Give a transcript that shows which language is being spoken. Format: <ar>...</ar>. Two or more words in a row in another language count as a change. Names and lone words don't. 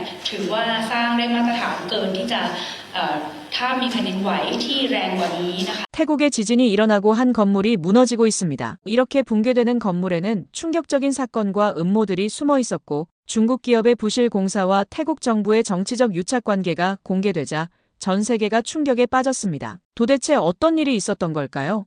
<th>ถือว่าสร้างได้มาตรฐานเกินที่จะถ้ามีแผ่นดินไหวที่แรงกว่านี้นะคะ</th> <ko>태국에 지진이 일어나고 한 건물이 무너지고 있습니다. 이렇게 붕괴되는 건물에는 충격적인 사건과 음모들이 숨어 있었고 중국 기업의 부실 공사와 태국 정부의 정치적 유착 관계가 공개되자 전 세계가 충격에 빠졌습니다. 도대체 어떤 일이 있었던 걸까요?</ko>